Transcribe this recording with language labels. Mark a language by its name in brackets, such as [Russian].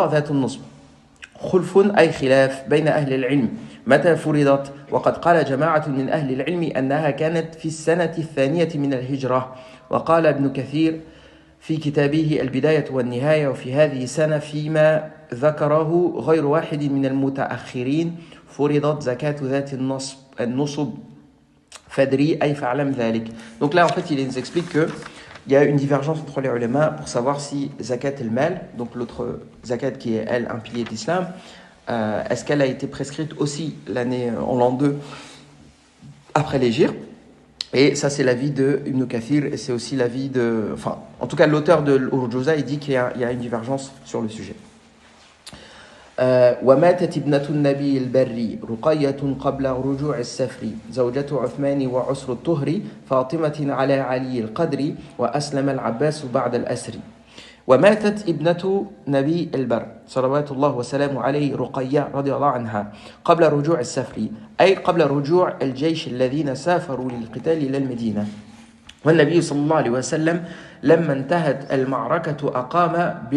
[Arabic] النصب خلف أي خلاف بين أهل العلم متى فرضت وقد قال جماعة من أهل العلم أنها كانت في السنة الثانية من الهجرة وقال ابن كثير في كتابه البداية والنهاية وفي هذه السنة فيما ذكره غير واحد من المتأخرين فرضت زكاة ذات النصب فادري أي فاعلم ذلك. [French] Donc là en fait il nous explique que il y a une divergence entre les ulémas pour savoir si zakat el-mal, donc l'autre zakat qui est elle un pilier de l'islam, est-ce qu'elle a été prescrite aussi en l'an 2 après l'Hégire. Et ça c'est l'avis de Ibn Kathir et c'est aussi l'avis de... Enfin, en tout cas l'auteur de l'Urjuza il dit qu'il y a une divergence sur le sujet. [Arabic] وماتت ابنة النبي البري رقية قبل رجوع السفر زوجة عثمان وعسر الطهر فاطمة على علي القدر وأسلم العباس بعد الأسر وماتت ابنة نبي البر صلوات الله وسلامه عليه رقية رضي الله عنها قبل رجوع السفر أي قبل رجوع الجيش الذين سافروا للقتال إلى المدينة والنبي صلى الله عليه وسلم لما انتهت المعركة أقام